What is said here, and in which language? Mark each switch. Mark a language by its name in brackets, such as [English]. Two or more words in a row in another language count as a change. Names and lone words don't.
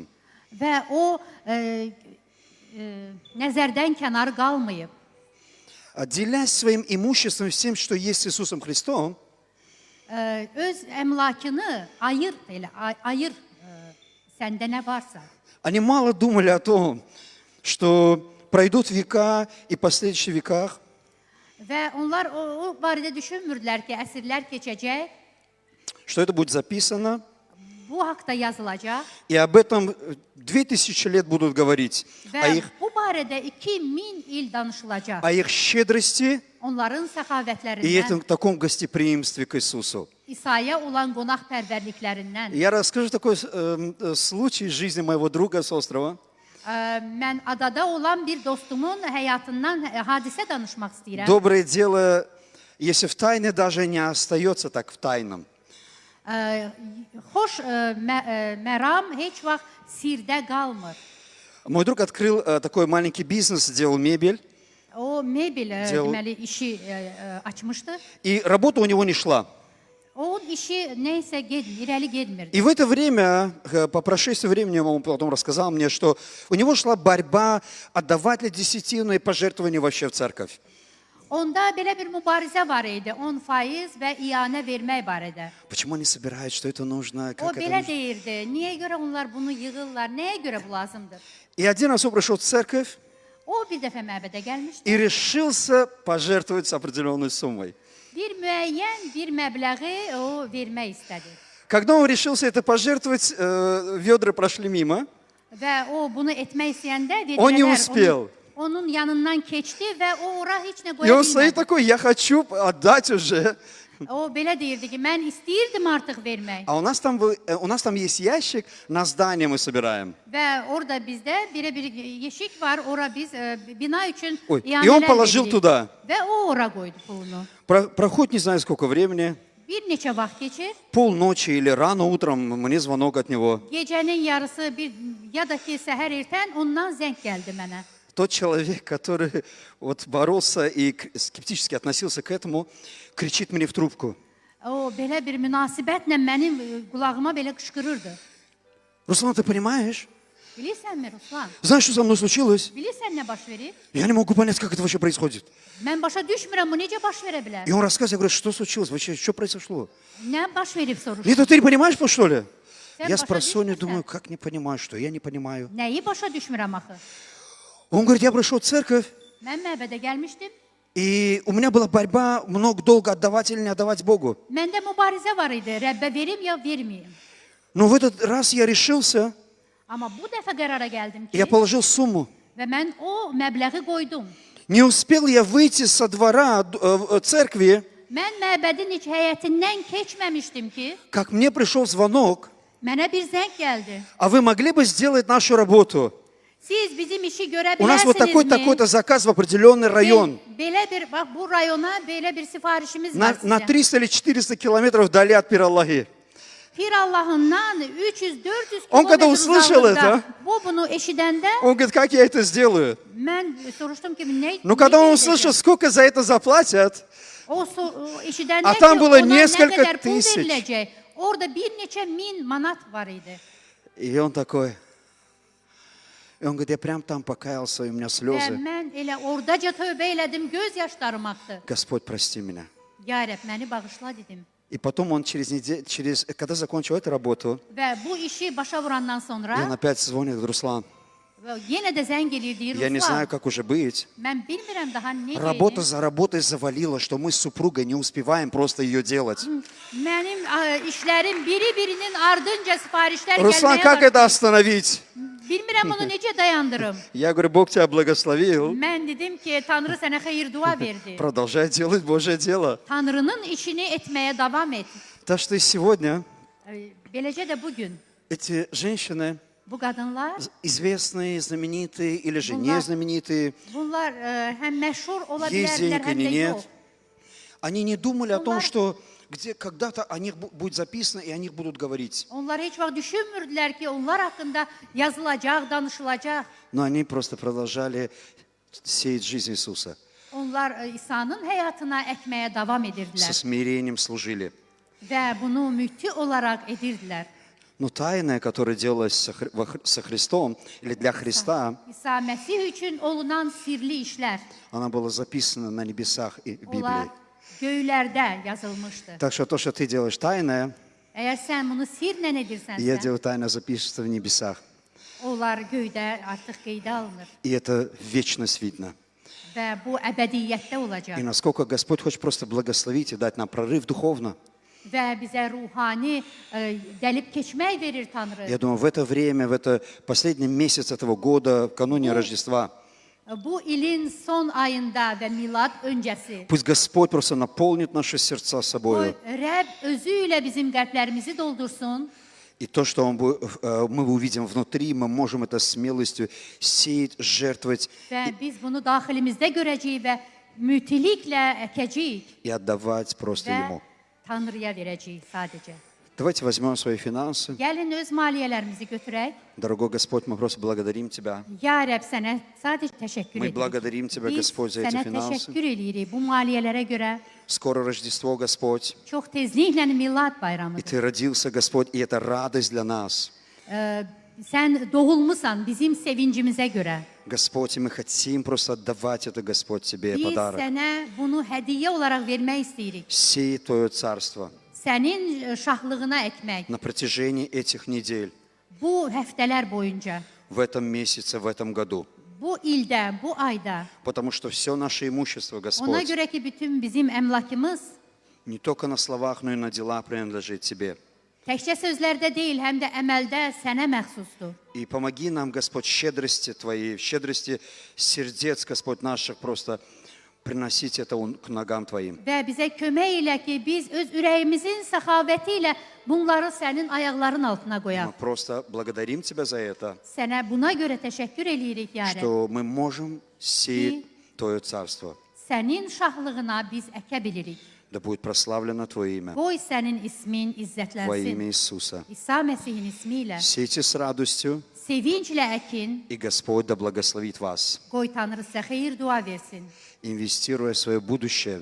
[Azerbaijani] və o nəzərdən kənar qalmayıb. [Russian] Делясь своим имуществом всем, что есть с Иисусом Христом, [Azerbaijani] Öz əmlakını ayır, elə ayır səndə nə varsa. [Russian] они мало думали о том, что пройдут века, и в последующих веках [Azerbaijani] Və onlar o barədə düşünmürdülər ki, əsrlər keçəcək, [Russian] что это будет записано, [Azerbaijani] bu haqda yazılacaq [Russian] и об этом 2000 лет будут говорить, [Azerbaijani] və bu barədə 2000 il danışılacaq. [Russian] о их щедрости [Azerbaijani] Onların [Russian] и [Azerbaijani] səxavətlərindən, [Russian] этом таком гостеприимстве к Иисусу. [Azerbaijani] İsa'ya olan qonaqpərvərliklərindən. [Russian] Я расскажу такой случай из жизни моего друга с острова. [Azerbaijani] Mən adada olan bir dostumun həyatından hadisə danışmaq istəyirəm. [Russian] Доброе дело, если в тайне, даже не остается так в тайном. [Azerbaijani] Xoş məram heç vaxt sirdə qalmır. [Russian] Мой друг открыл такой маленький бизнес, делал мебель, [Azerbaijani] O mebel Cel- deməli işi açmışdı. [Russian] и работа у него не шла. [Azerbaijani] O işi neysə irəli getmirdi. [Russian] И в это время, по прошествии времени, он потом рассказал мне, что у него шла борьба, отдавать ли десятину и пожертвования вообще в церковь. [Azerbaijani] Onda belə bir mübarizə var idi, 10% və iyanə vermək barədə. [Russian] Почему они собирают, что это нужно, [Azerbaijani] O [Russian] как это [Azerbaijani] belə [Russian] нужно? [Azerbaijani] deyirdi, niyə görə onlar bunu yığırlar, nəyə görə bu lazımdır? [Russian] И один раз он пришел в церковь [Azerbaijani] O bir dəfə məbədə gəlmişdi. [Russian] и решился пожертвовать с определенной суммой. [Azerbaijani] Bir müəyyən bir məbləği o vermək istədi. [Russian] Когда он решился это пожертвовать, ведра прошли мимо, [Azerbaijani] Və o bunu etmək istəyəndə [Russian] O не [Azerbaijani] vedrələr [Russian] uspел. [Azerbaijani] onun yanından keçdi və o ora heç nə [Russian] и [Azerbaijani] qoya [Russian] он стоит [Azerbaijani] bilmədi. [Russian] такой, я хочу отдать уже. [Azerbaijani] O belə deyirdi ki, mən istəyirdim artıq vermək. [Russian] А у нас там есть ящик, на здание мы собираем. [Azerbaijani] Və orada bizdə bir yeşik var, ora biz bina üçün [Russian] Ой, и [Azerbaijani] iyanələr [Russian] он положил [Azerbaijani] veririk. [Russian] туда. [Azerbaijani] Və o ora qoydu pulunu. [Russian] Проходит не знаю сколько времени, [Azerbaijani] Bir neçə vaxt keçir, [Russian] полночи или рано утром, мне звонок от него. [Azerbaijani] gecənin yarısı ya da ki səhər ertən ondan zəng gəldi mənə. [Russian] Тот человек, который вот боролся и скептически относился к этому, кричит мне в трубку. [Azerbaijani] O belə bir münasibətlə mənim qulağıma belə qışqırırdı. [Russian] Руслан, ты понимаешь? [Azerbaijani] Bilirsənmi Ruslan? [Russian] Знаешь, что со мной случилось? [Azerbaijani] Bilirsən nə baş verib? [Russian] Я не могу понять, как это вообще происходит. [Azerbaijani] Mən başa düşmürəm, bu necə baş verə bilər? [Russian] И он рассказывает, я говорю, что случилось? Вообще, что произошло? [Azerbaijani] Nə baş verib soruşdu. [Russian] Нет, ты не понимаешь, что ли? [Azerbaijani] Sən [Russian] Я с [Azerbaijani] başa [Russian] просонья [Azerbaijani] düşmürsən. [Russian] думаю, как не понимаю, что? Я не понимаю. [Azerbaijani] Nəyi başa düşmürəm axı? [Russian] Он говорит, я пришел в церковь, [Azerbaijani] Mən məbədə gəlmişdim. [Russian] и у меня была борьба, много долго отдавать или не отдавать Богу. [Azerbaijani] Məndə mübarizə var idi. Rəbbə verim ya verməyim. [Russian] Но в этот раз я решился, [Azerbaijani] Amma bu dəfə qərara gəldim ki, [Russian] я положил сумму. [Azerbaijani] və mən o məbləği qoydum. [Russian] Не успел я выйти со двора церкви, [Azerbaijani] Mən məbədin heç həyətindən keçməmişdim ki, [Russian] как мне пришел звонок, [Azerbaijani] mənə bir zəng gəldi. [Russian] а вы могли бы сделать нашу работу? [Azerbaijani] Siz bizim işi görə [Russian] У нас вот [Azerbaijani] bilərsinizmi? [Russian] такой-то заказ в определенный район. [Azerbaijani] Belə bir, bax bu rayona belə bir sifarişimiz var [Russian] На [Azerbaijani] sizə. [Russian] 300 или 400 километров вдали от Пир-Аллахи. [Azerbaijani] Pir Allah'ından 300-400 On kadar kilometre [Russian] услышал [Azerbaijani] uzaklıkta. [Russian] это. [Azerbaijani] Bunu eşidəndə [Russian] Он говорит, как я это сделаю? [Azerbaijani] mən soruşdum ki, nə [Russian] Но когда он [Azerbaijani] necə [Russian] услышал, [Azerbaijani] edəcəm? [Russian] сколько за это заплатят, [Azerbaijani] O eşidəndə [Russian] A [Azerbaijani] ki, [Russian] tam было [Azerbaijani] ona nə [Russian] несколько [Azerbaijani] qədər pul [Russian] тысяч. [Azerbaijani] veriləcək. Orada bir neçə min manat var idi. [Russian] и он такой, и он говорит, я прям там покаялся, и у меня [Azerbaijani] Və [Russian] слезы. [Azerbaijani] mən elə oradaca tövbə elədim, göz yaşlarım axdı. [Russian] Господь, прости меня. [Azerbaijani] Ya Rəbb, məni bağışla dedim. [Russian] И потом он когда закончил эту работу, [Azerbaijani] Və bu işi başa vurandan [Russian] и он [Azerbaijani] sonra [Russian] опять звонит, говорит, Руслан, [Azerbaijani] yenə də zəng eləyir, deyir, [Russian] я не знаю, [Azerbaijani] Ruslan, [Russian] как уже быть. [Azerbaijani] mən bilmirəm daha necə [Russian] Работа [Azerbaijani] edim. [Russian] за работой завалила, что мы с супругой не успеваем просто ее делать. [Azerbaijani] Mənim işlərim biri-birinin ardınca sifarişlər [Russian] Руслан, [Azerbaijani] gəlməyə [Russian] как это [Azerbaijani] başlayır. [Russian] остановить? [Azerbaijani] Bilmirəm onu necə dayandırım. [Russian] Я говорю, Бог тебя благословил. [Azerbaijani] Mən dedim ki, Tanrı sənə xeyir dua verdi. [Russian] Продолжай делать Божье дело. [Azerbaijani] Tanrının işini etməyə davam et. [Russian] Так что и сегодня [Azerbaijani] Beləcə də bugün [Russian] эти женщины, [Azerbaijani] bu qadınlar, [Russian] известные, знаменитые или же [Azerbaijani] Bunlar- [Russian] не знаменитые, [Azerbaijani] bunlar həm məşhur ola [Russian] есть [Azerbaijani] bilərlər, [Russian] денег [Azerbaijani] həm [Russian] или [Azerbaijani] də [Russian] нет, [Azerbaijani] yox. [Russian] они не думали о том, [Azerbaijani] Bunlar- [Russian] что когда-то о них будет записано и о них будут говорить. [Azerbaijani] Onlar heç vaxt düşünmürdülər ki, onlar haqqında yazılacaq, danışılacaq. [Russian] Но они просто продолжали сеять жизнь Иисуса. [Azerbaijani] Onlar İsa'nın həyatına əkməyə davam [Russian] Со [Azerbaijani] edirdilər [Russian] смирением служили. [Azerbaijani] və bunu müti olaraq edirdilər. [Russian] Но тайное, которое делалось со Христом или для Христа, [Azerbaijani] İsa Məsih üçün olunan sirli işlər, [Russian] она была записана на небесах и в [Azerbaijani] onlar [Russian] Библии. [Azerbaijani] göylərdə yazılmışdı. [Russian] Так что то, что ты делаешь тайное, [Azerbaijani] Əgər sən bunu sirlə [Russian] я [Azerbaijani] edirsənsə, [Russian] делаю тайное, запишется в небесах. [Azerbaijani] onlar göydə artıq qeydə alınır [Russian] И это в вечность видно. [Azerbaijani] və bu əbədiyyətdə [Russian] И [Azerbaijani] olacaq. [Russian] насколько Господь хочет просто благословить и дать нам прорыв духовно. [Azerbaijani] Və bizə ruhani dəlib keçmək verir Tanrı. [Russian] Я думаю, в это время, в это последний месяц этого года, кануне Рождества, [Azerbaijani] Bu ilin son ayında və milad öncəsi [Russian] пусть Господь просто наполнит наши сердца [Azerbaijani] o [Russian] собой. [Azerbaijani] Rəbb özü ilə bizim qəlblərimizi doldursun [Russian] И то, что мы увидим внутри, мы можем это смелостью сеять, жертвовать [Azerbaijani] və biz bunu daxilimizdə görəcəyik və mütiliklə əkəcəyik [Russian] и отдавать просто [Azerbaijani] və [Russian] Ему. [Azerbaijani] Tanrıya verəcəyik sadəcə. [Russian] Давайте возьмем свои финансы. [Azerbaijani] Gəlin öz maliyyələrimizi götürək. [Russian] Дорогой Господь, мы просто благодарим Тебя. [Azerbaijani] Ya Rəbb, sənə sadəcə təşəkkür [Russian] Мы [Azerbaijani] edirik. [Russian] благодарим Тебя, [Azerbaijani] Biz [Russian] Господь, за эти [Azerbaijani] sənə [Russian] финансы. [Azerbaijani] təşəkkür edirik bu maliyyələrə görə. [Russian] Скоро Рождество, Господь. [Azerbaijani] Çox tezliklə milad [Russian] И [Azerbaijani] bayramıdır. [Russian] Ты родился, Господь, и это радость для нас. [Azerbaijani] Sən doğulmusan bizim sevincimizə görə. [Russian] Господь, и мы хотим просто отдавать это, Господь, Тебе [Azerbaijani] Biz [Russian] подарок. [Azerbaijani] sənə bunu hədiyyə olaraq vermək istəyirik. [Russian] Сей Твое Царство [Azerbaijani] Sənin şahlığına əkmək. [Russian] на протяжении этих недель, [Azerbaijani] Bu həftələr boyunca, [Russian] в этом месяце, в этом году. [Azerbaijani] bu ildə, bu ayda. [Russian] Потому что все наше имущество, [Azerbaijani] Ona [Russian] Господь, [Azerbaijani] görə ki, bütün bizim əmlakımız [Russian] не только на словах, но и на дела принадлежит Тебе. [Azerbaijani] təkcə sözlərdə deyil, həm də əməldə sənə məxsusdur. [Russian] И помоги нам, Господь, щедрости Твоей, щедрости сердец, Господь, наших, просто приносить это к ногам Твоим. [Azerbaijani] Və bizə kömək elə ki, biz öz ürəyimizin səxavəti ilə bunları sənin ayaqların altına [Russian] Мы [Azerbaijani] qoyaq. [Russian] просто благодарим Тебя за это, [Azerbaijani] Sənə buna görə təşəkkür eləyirik, ya Rəbb. [Russian] что мы можем сеять Твое Царство. [Azerbaijani] Sənin şahlığına biz əkə bilirik. [Russian] Да будет прославлено Твое имя [Azerbaijani] Qoy sənin ismin [Russian] во [Azerbaijani] izzətlənsin. [Russian] имя Иисуса. [Azerbaijani] İsa Məsihin ismi ilə [Russian] Сейте с радостью, [Azerbaijani] sevinclə əkin. [Russian] и Господь да благословит вас, [Azerbaijani] Qoy Tanrı sizə xeyir dua versin. [Russian] инвестируя в свое будущее